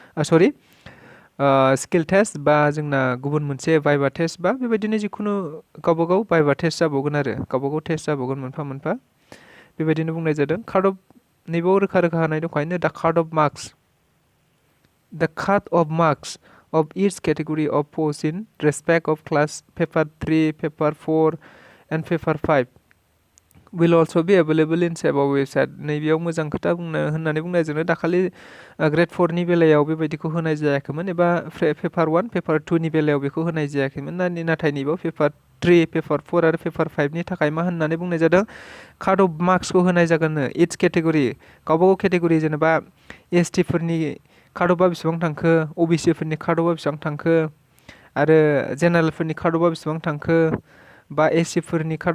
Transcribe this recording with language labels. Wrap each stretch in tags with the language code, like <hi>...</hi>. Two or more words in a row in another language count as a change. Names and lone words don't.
<brx>स्किल टेस्ट बा जोंना गुबुन मोनसे भाइभा टेस्ट बा बेबायदिनो जिखुनु गावबागाव भाइभा टेस्ट जाबावगोन आरो गावबागाव टेस्ट जाबावगोन मोनफा मोनफा बेबायदिनो बुंनाय जादों</brx> <en>cut off</en> <brx>नैबाव रोखा रोखा होनाय दंखायनो दा</brx> <en>cut off</en> <brx>मार्क्स</brx> <en>of each category of posts in respect of class paper 3, paper 4 and paper 5 will also be available in SEBA website</en> <brx>नैबेयाव मोजां खोथा होननानै बुंनाय जोंनो दाखालि ग्रेड 4 नि बेलायाव बेबायदिखौ होनाय जायाखैमोन एबा पेपार 1 पेपार 2 नि बेलायाव बेखौ होनाय जायाखैमोन नाथाय नैबेयाव पेपार 3 पेपार 4 आरो पेपार 5 नि थाखाय मा होननानै बुंनाय जादों</brx> <en>cut off</en> <brx>मार्क्सखौ होनाय जागोननो</brx> <en>each category</en> <brx>गावबागाव केटेगरि जेनेबा एसटि फोरनि</brx> <en>cut off</en> <brx>बेसेबां थांखो ओबिसि फोरनि</brx> <en>cut off</en> <brx>बेसेबां थांखो आरो जेनेरेल फोरनि</brx> <en>cut off</en> <brx>बेसेबां थांखो बा एससि फोरनि कार्ड</brx>